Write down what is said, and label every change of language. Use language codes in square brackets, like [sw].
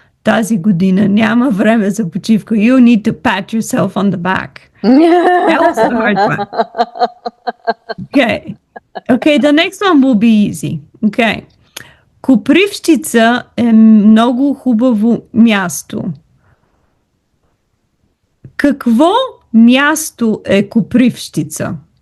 [bg] Тази година няма време за почивка. [en] You need to pat yourself on the back. That was a hard one. Okay. Okay, the next one will be easy. Okay. [bg] Копривщица е много хубаво място. Какво място е Копривщица?